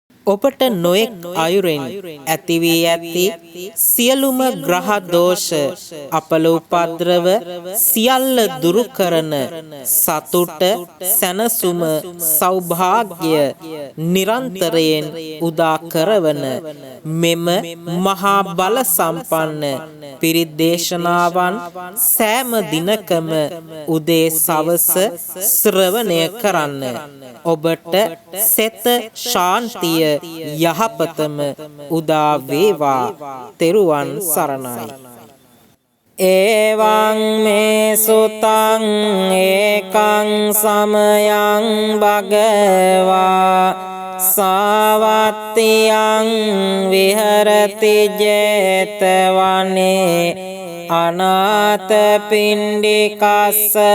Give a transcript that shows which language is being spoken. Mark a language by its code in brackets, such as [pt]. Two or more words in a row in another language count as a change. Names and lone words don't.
[si] ඔබට නොයෙක් අයුරෙන් ඇති වී ඇති සියලුම ග්‍රහ දෝෂ අපල උපද්‍රව සියල්ල දුරු කරන සතුට සැනසුම සෞභාග්‍ය නිරන්තරයෙන් උදා කරවන මෙම මහා බල සම්පන්න පිරිත් දේශනාවන් සෑම දිනකම උදේ සවස ශ්‍රවණය කරන්න. ඔබට සෙත ශාන්තිය යහපතම උදා වේවා. තෙරුවන් සරණයි. [pi] එවං මේ සුතං ඒකං සමයං භගවා සාවත්තියං විහරති ජේතවනේ අනාථ පිණ්ඩිකස්ස